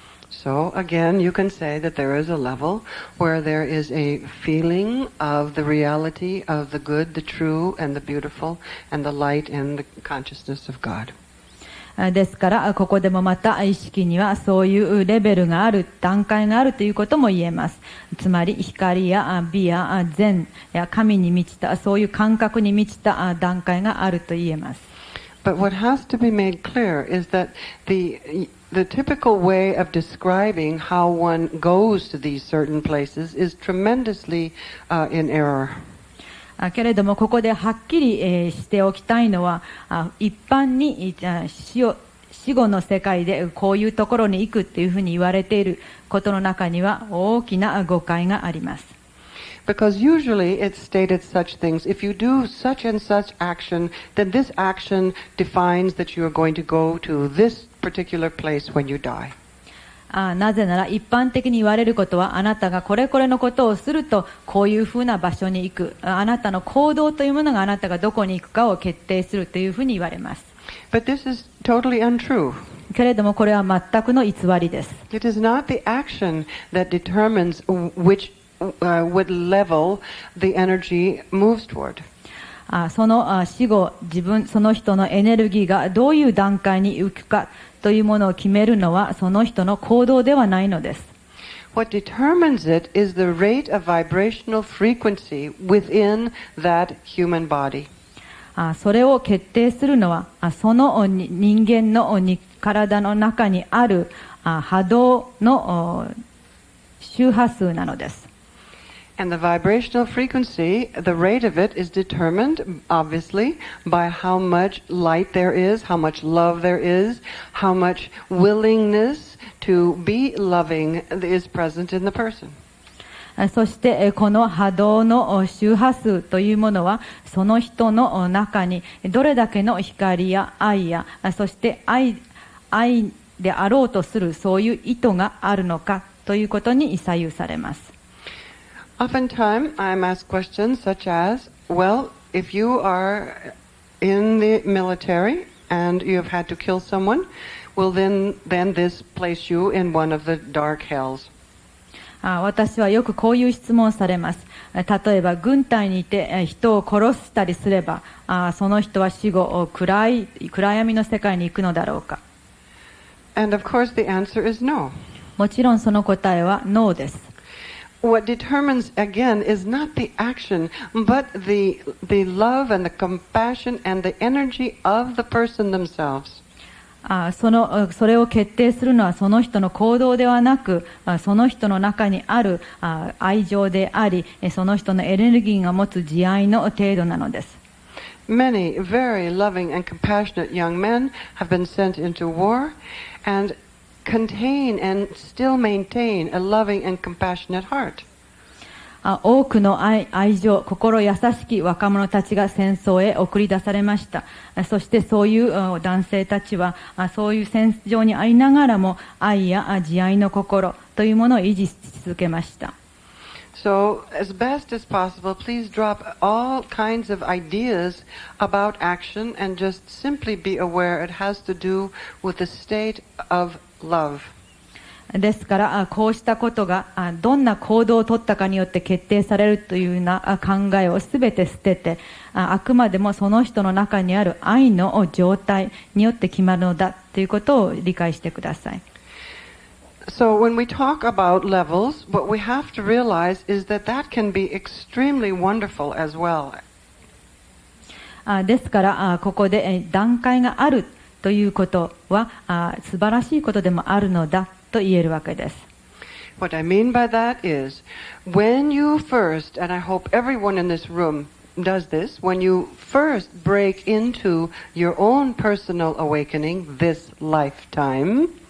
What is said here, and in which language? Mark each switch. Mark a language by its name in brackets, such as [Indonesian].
[English] So again, you can say that there is a level where there is a feeling of the reality of the good, the true, and the beautiful, and the light and the consciousness of God. [Japanese] ですからここでもまた意識にはそういうレベルがある、段階があるということも言えます。つまり光や美や善や神に満ちたそういう感覚に満ちた段階があると言えます。 [English] But what has to be made clear is that the typical way of describing how one goes to these certain places is tremendously in error. [Japanese] けれどもここではっきりしておきたいのは、一般に死後の世界でこういうところに行くっていうふうに言われていることの中には大きな誤解があります。 [English] Because usually it's stated such things, if you do such and such action, then this action defines that you are going to go to this particular place when you die. [Japanese] なぜなら一般的に言われることは、あなたがこれこれのことをするとこういうふうな場所に行く、あなたの行動というものがあなたがどこに行くかを決定するというふうに言われます。 [English] But this is totally untrue. [Japanese] けれどもこれは全くの偽りです。 [English] It is not the action that determines what level the energy moves toward. [Japanese] その死後、その人のエネルギーがどういう段階に行くかというものを決めるのはその人の行動ではないのです。 [English] What determines it is the rate of vibrational frequency within that human body. [Japanese] それを決定するのはその人間の体の中にある波動の周波数なのです。 [English] And the vibrational frequency, the rate of it is determined, obviously, by how much light there is, how much love there is, how much willingness to be loving is present in the person. [Japanese] そしてこの波動の周波数というものはその人の中にどれだけの光や愛やそして愛であろうとするそういう意図があるのかということに左右されます。 [English] Oftentimes, I'm asked questions such as, well, if you are in the military and you have had to kill someone, will then this place you in one of the dark hells? [Japanese] 私はよくこういう質問をされます。例えば軍隊にいて人を殺したりすればその人は死後暗闇の世界に行くのだろうか。 [English] And of course the answer is no. [Japanese] もちろんその答えはノーです。 [English] What determines, again, is not the action, but the love and the compassion and the energy of the person themselves. [Japanese] それを決定するのはその人の行動ではなく、その人の中にある愛情であり、その人のエネルギーが持つ慈愛の程度なのです。 [English] Many very loving and compassionate young men have been sent into war and contain and still maintain a loving and compassionate heart. [Japanese] 多くの愛情、心優しき若者たちが戦争へ送り出されました。そしてそういう男性たちはそういう戦場にありながらも愛や慈愛の心というものを維持し続けました。 [English] So, as best as possible, please drop all kinds of ideas about action and just simply be aware it has to do with the state of love. [Japanese] ですからこうしたことがどんな行動を取ったかによって決定されるというような考えをすべて捨てて、あくまでもその人の中にある愛の状態によって決まるのだということを理解してください。 [English] So when we talk about levels, what we have to realize is that can be extremely wonderful as well. [Japanese] ですからここで段階があるということは素晴らしいことでもあるのだと言えるわけです。 [English] What I mean by that is, when you first, and I hope everyone in this room does this, when you first break into your own personal awakening this lifetime,